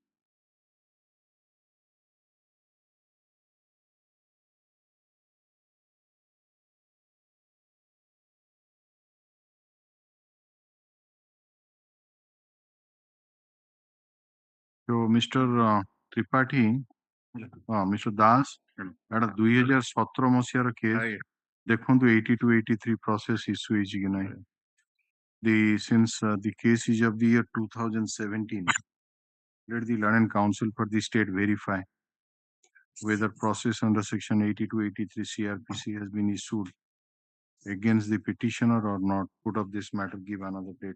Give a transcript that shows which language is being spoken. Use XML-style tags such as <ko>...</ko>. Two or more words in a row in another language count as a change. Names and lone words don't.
<en>so Mr. Tripathi, Mr. Das,</en> <or>ଏଟା 2017 ମସିହାର କେସ୍ ଦେଖନ୍ତୁ 8283</or> <en>process issue</en> <or>ହେଇଛି କି ନାହିଁ.</or> <en>Since the case is of the year 2017, let the Learned Council for the state verify whether process under section 8283 CRPC has been issued against the petitioner or not. Put up this matter, give another date.</en>